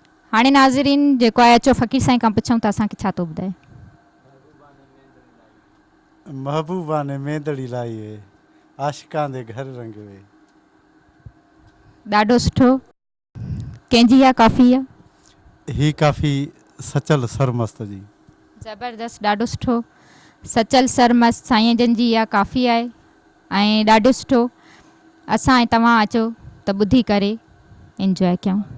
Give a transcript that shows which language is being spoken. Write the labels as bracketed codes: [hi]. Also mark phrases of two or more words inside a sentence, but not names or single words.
[sd] हाणे नाज़रीन जेको आहे अचो फ़क़ीर साईं खां पुछूं त असांखे छा थो ॿुधाए। [pa] महबूबा ने मेंदड़ी लाई वे आशिकां दे घर रंग वे। [sd] ॾाढो सुठो। कंहिंजी आहे काफ़ी आहे? ही काफ़ी सचल सरमस्त जी। ज़बरदस्त, ॾाढो सुठो। सचल सरमस्त साईं जन जी इहा काफ़ी आहे ऐं ॾाढो सुठो। असां ऐं तव्हां अचो त ॿुधी करे इंजॉय कयूं।